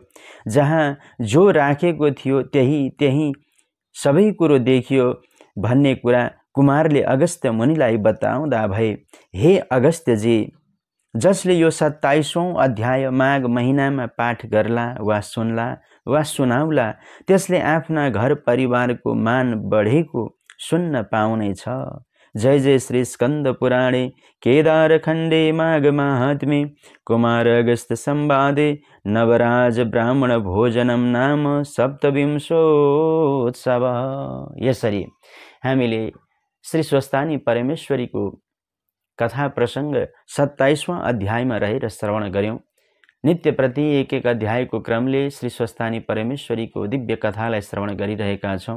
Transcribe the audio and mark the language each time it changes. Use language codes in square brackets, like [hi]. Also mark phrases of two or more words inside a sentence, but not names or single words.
[ne] जहाँ जो राखेको थियो त्यही सबै कुरो देखियो भन्ने कुरा कुमारले अगस्त्य मुनिलाई बताउँदा भए। हे अगस्त्यजी, जसले यो 27औं अध्याय माघ महिनामा पाठ गर्ला वा सुन्ला वा सुनाउला, त्यसले आफ्ना घर परिवारको मान बढेको सुन्न पाउनेछ। [sa] जय जय श्री स्कंद पुराणे केदार खण्डे माघ माहात्म्ये कुमार अगस्त्य संवादे नवराज ब्राह्मण भोजनम नाम सप्तविंशोत्सव। [ne] यसरी हामीले श्री स्वस्थानी परमेश्वरीको कथा प्रसंग 27वां अध्यायमा रहेर श्रवण गर्यौं। नित्य प्रति एक अध्यायको क्रमले श्री स्वस्थानी परमेश्वरीको दिव्य कथालाई श्रवण गरिरहेका छौं।